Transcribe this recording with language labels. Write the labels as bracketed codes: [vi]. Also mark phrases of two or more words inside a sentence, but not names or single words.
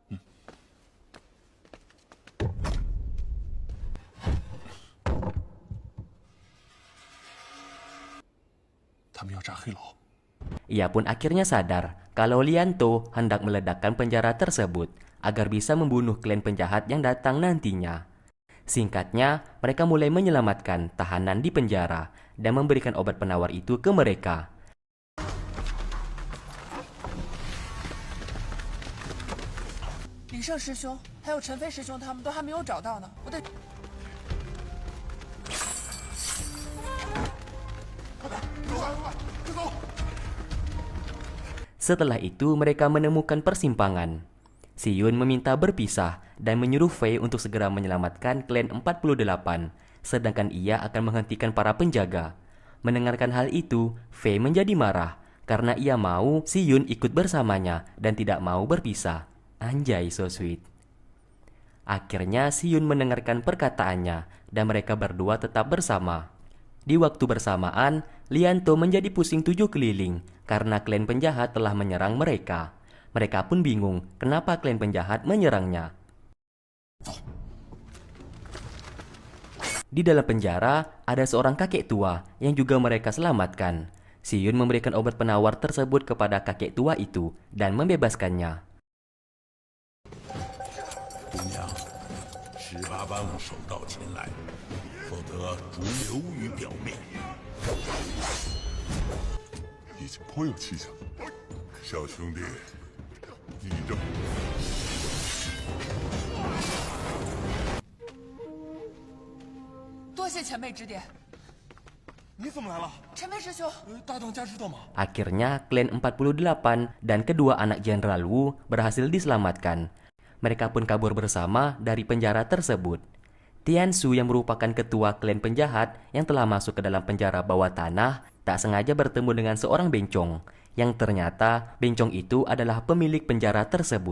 [zh] 他们要炸黑牢。 [id] Ia pun akhirnya sadar kalau Lianto hendak meledakkan penjara tersebut agar bisa membunuh klan penjahat yang datang nantinya. Singkatnya, mereka mulai menyelamatkan tahanan di penjara dan memberikan obat penawar itu ke mereka. [zh] 李胜师兄还有陈飞师兄他们都还没有找到呢，我得。 [id] Setelah itu, mereka menemukan persimpangan. Si Yun meminta berpisah dan menyuruh Fei untuk segera menyelamatkan klan 48, sedangkan ia akan menghentikan para penjaga. Mendengarkan hal itu, Fei menjadi marah karena ia mau si Yun ikut bersamanya dan tidak mau berpisah. Anjay, [en] so sweet. [id] Akhirnya si Yun mendengarkan perkataannya dan mereka berdua tetap bersama. Di waktu bersamaan, Lianto menjadi pusing 7 keliling karena klan penjahat telah menyerang mereka. Mereka pun bingung kenapa klan penjahat menyerangnya. Di dalam penjara, ada seorang kakek tua yang juga mereka selamatkan. Si Yun memberikan obat penawar tersebut kepada kakek tua itu dan membebaskannya. [zh] 姑娘，18般务手到擒来，否则逐流于表面。已经颇有气象。小兄弟，你这…… 多谢前辈指点。你怎么来了？陈飞师兄，大当家知道吗？ [id] Akhirnya, klan 48 dan kedua anak Jenderal Wu berhasil diselamatkan. Mereka pun kabur bersama dari penjara tersebut. Tiansu yang merupakan ketua klan penjahat yang telah masuk ke dalam penjara bawah tanah tak sengaja bertemu dengan seorang bencong, yang ternyata bencong itu adalah pemilik penjara tersebut.